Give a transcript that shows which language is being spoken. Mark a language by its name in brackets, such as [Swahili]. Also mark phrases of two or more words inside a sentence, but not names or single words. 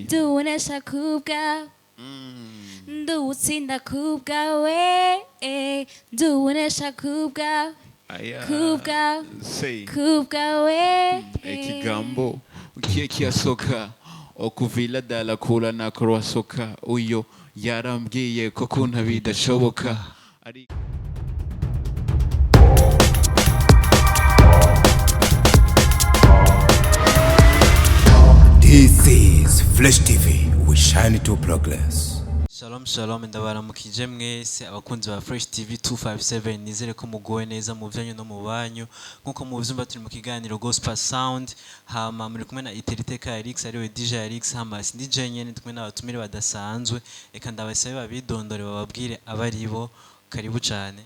[Rundi] ndubonesha kubwawe nduwutsinda kubwawe ndubonesha kubwawe Aya. kubwawe Say. kubwawe Ikigambo ukiye kiyasoka okuvila dala kula na kroasoka uyo yarambwiye ko kunta bidashoboka ari [English] This is Flash TV. We shine to progress. [Rundi] Shalom shalom ndabaramukije mwese abakunzi ba Fresh TV 257 nizere ko mugowe neza mu byanyu no mu banyu nkuko muvyumva turi mu kiganiro Gospel Sound hama muri kumwe na Iteriteka Alex ariwe DJ Alex hama si DJ nyene kumwe n'abatumire badasanzwe eka ndabasabe babidondore bababwire abaribo karibu cyane.